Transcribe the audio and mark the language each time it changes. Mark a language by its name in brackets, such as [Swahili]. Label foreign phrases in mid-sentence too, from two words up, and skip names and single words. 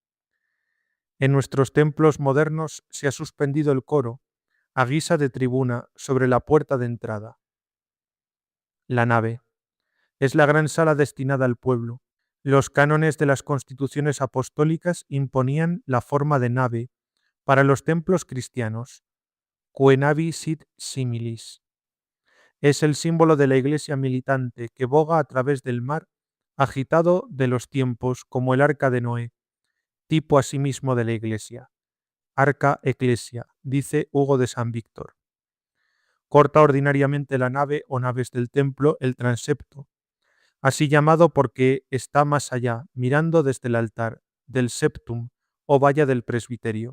[Spanish] En nuestros templos modernos se ha suspendido el coro, a guisa de tribuna, sobre la puerta de entrada. La nave es la gran sala destinada al pueblo. Los cánones de las constituciones apostólicas imponían la forma de nave para los templos cristianos. [Latin] Quae navi sit similis. [Spanish] Es el símbolo de la iglesia militante que boga a través del mar, agitado de los tiempos como el arca de Noé, tipo asimismo de la iglesia. [Latin] Arca ecclesia, [Spanish] dice Hugo de San Víctor. Corta ordinariamente la nave o naves del templo el transepto, así llamado porque está más allá, mirando desde el altar, del septum o valla del presbiterio.